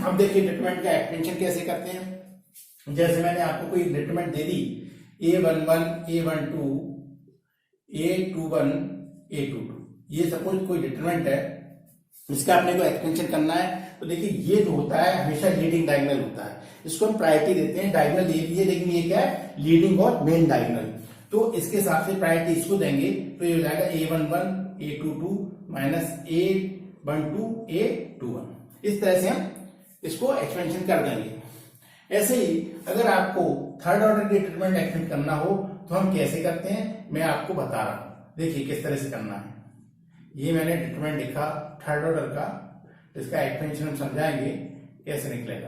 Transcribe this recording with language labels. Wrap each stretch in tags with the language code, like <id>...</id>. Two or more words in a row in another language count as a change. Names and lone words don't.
<hi>अब देखिए डिटरमिनेंट का एक्सपेंशन कैसे करते हैं। जैसे मैंने आपको कोई डिटरमिनेंट दे दी a11, a12, a21, a22, ये सपोज कोई डिटरमिनेंट है, इसका अपने को एक्सपेंशन करना है। तो देखिए, ये जो होता है हमेशा</hi> <en>leading diagonal</en> <hi>होता है, इसको हम प्रायोरिटी देते हैं। डायगोनल ये भी है, लेकिन ये क्या है, लीडिंग और</hi> <en>main diagonal.</en> <hi>तो इसके हिसाब से प्रायोरिटी इसको देंगे, तो ये हो जाएगा a11, a22 माइनस a12, a21। इस तरह से हम इसको एक्सपेंशन कर देंगे। ऐसे ही अगर आपको</hi> <en>third order</en> <hi>के</hi> <en>determinant expand</en> <hi>करना हो तो हम कैसे करते हैं, मैं आपको बता रहा हूं। देखिए किस तरह से करना है। ये मैंने डिटरमिनेंट लिखा</hi> <en>third order</en> <hi>का, इसका एक्सपेंशन हम समझाएंगे कैसे निकलेगा।</hi>